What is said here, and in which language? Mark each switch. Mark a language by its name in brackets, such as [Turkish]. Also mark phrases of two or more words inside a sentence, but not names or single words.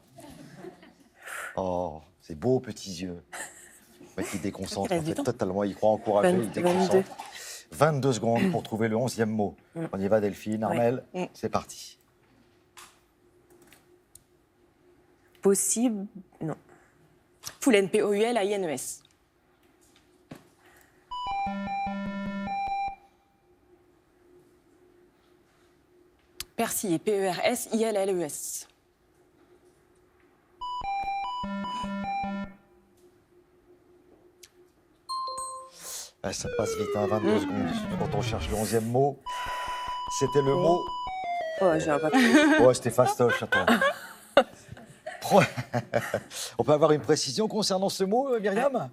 [French] Oh, c'est beau, petits yeux. Ouais, qui déconcentre, en fait, totalement. Il croit encourager, il déconcentre. 22 secondes pour trouver le 11e mot. On y va, Delphine, Armelle, c'est parti. Possible, non. Poulaine, P-O-U-L-A-I-N-E-S. Persiller, P-E-R-S-I-L-L-E-S. Ah, ça passe vite, hein, 22 secondes. Quand on cherche le 11e mot, c'était le mot... Oh, j'ai un papier. Ouais, c'était fastoche, attends. On peut avoir une précision concernant ce mot, Myriam ?